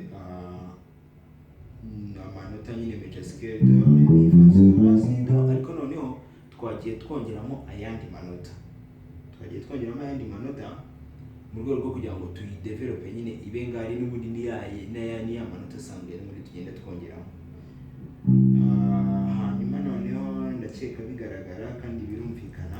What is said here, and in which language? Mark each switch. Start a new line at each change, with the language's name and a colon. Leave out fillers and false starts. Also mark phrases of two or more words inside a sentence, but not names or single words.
Kinyarwanda: amanota nyine
English: major scale
Kinyarwanda: do mi fa sol la si do, ariko noneho twagiye twongeramo ayandi manota, mu rwego rwo kugira ngo tuyidevelope nyine ibe ngari n'ubundi ni ya manota asanzwe muri tugenda twongeramo. Hanyuma noneho ndakeka bigaragara kandi birumvikana.